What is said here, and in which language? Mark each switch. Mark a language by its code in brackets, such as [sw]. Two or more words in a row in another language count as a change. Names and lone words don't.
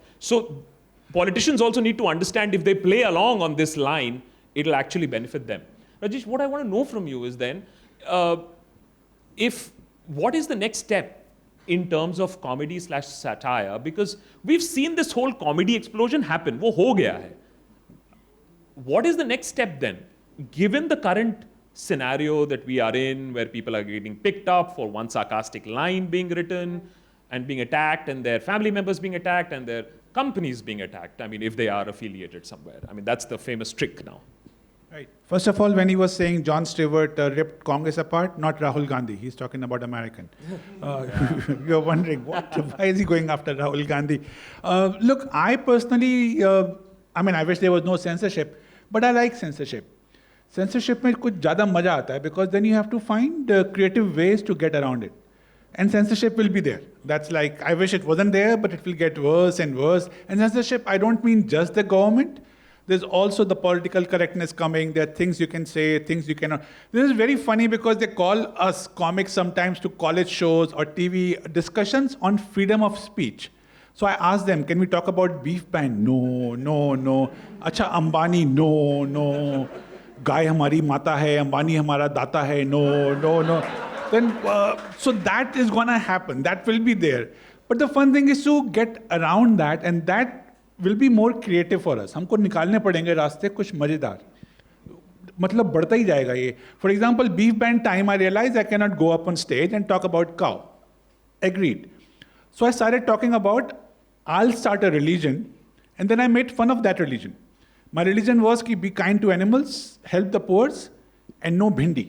[en] So politicians also need to understand, if they play along on this line, it'll actually benefit them. Rajesh, what I want to know from you is then, what is the next step in terms of comedy / satire? Because we've seen this whole comedy explosion happen. [hi] वो हो गया है. [en] What is the next step then? Given the current scenario that we are in, where people are getting picked up for one sarcastic line being written and being attacked, and their family members being attacked, and their companies being attacked. I mean, if they are affiliated somewhere. I mean, that's the famous trick now. Right. First of all, when he was saying Jon Stewart ripped Congress apart, not Rahul Gandhi. He's talking about American. You're wondering, why is he going after Rahul Gandhi? Look, I personally, I wish there was no censorship, but I like censorship. [hi] Censorship में कुछ ज़्यादा मजा आता है, [en] because then you have to find creative ways to get around it. And censorship will be there. That's like, I wish it wasn't there, but it will get worse and worse. And censorship, I don't mean just the government, There's also the political correctness coming. There are things you can say, things you cannot. This is very funny because they call us comics sometimes to college shows or TV discussions on freedom of speech. So I asked them, can we talk about beef pan? No, no, no. Acha, Ambani, no, no. [hi] गाय हमारी माता है, अंबानी हमारा दाता है, [en] no, no, no. Then, so that is gonna happen. That will be there. But the fun thing is to get around that, and that will be more creative for us. [hi] हमको निकालने पड़ेंगे रास्ते कुछ मजेदार. मतलब बढ़ता ही जाएगा ये. [en] For example, beef band time, I realized I cannot go up on stage and talk about cow. Agreed. So I started talking about I'll start a religion, and then I made fun of that religion. My religion was ki be kind to animals, help the poor, and no bhindi.